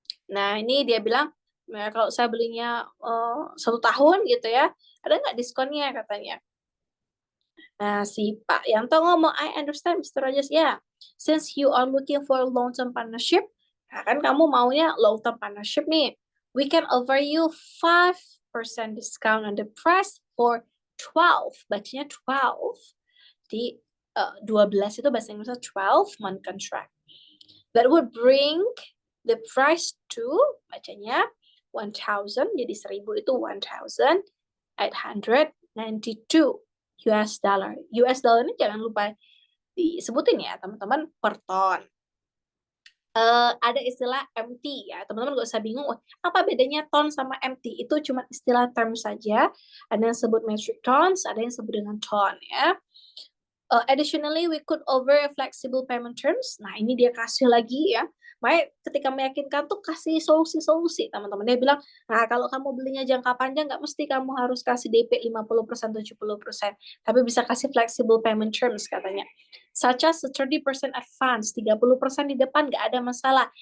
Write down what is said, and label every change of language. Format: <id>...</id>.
<id>Nah, ini dia bilang ya, kalau saya belinya 1 tahun gitu ya, ada nggak diskonnya katanya. Nah, si Pak Yanto ngomong,</id> <en>I understand,</en> <id>Mr. Rajas.</id> <en>Yeah, since you are looking for a long-term partnership,</en> <id>nah kan kamu maunya long-term partnership nih,</id> <en>we can offer you 5% discount on the price for 12.</en> <id>Bacanya 12. Di 12 itu bahasa Inggrisnya 12-month contract.</id> <en>That would bring the price to,</en> <id>bacanya 1,000, jadi 1,000 itu</id> <en>1,892 US dollar.</en> <id>US dollar ini jangan lupa disebutin ya teman-teman per ton. Ada istilah MT ya, teman-teman gak usah bingung, apa bedanya ton sama MT? Itu cuma istilah term saja. Ada yang sebut metric tons, ada yang sebut dengan ton ya.</id> <en>Additionally, we could offer flexible payment terms.</en> <id>Nah, ini dia kasih lagi ya. Makanya ketika meyakinkan tuh kasih solusi-solusi, teman-teman. Dia bilang, nah kalau kamu belinya jangka panjang, nggak mesti kamu harus kasih DP 50%, 70%. Tapi bisa kasih flexible payment terms, katanya.</id> <en>Such as 30% advance,</en> <id>30% di depan, nggak ada masalah.</id>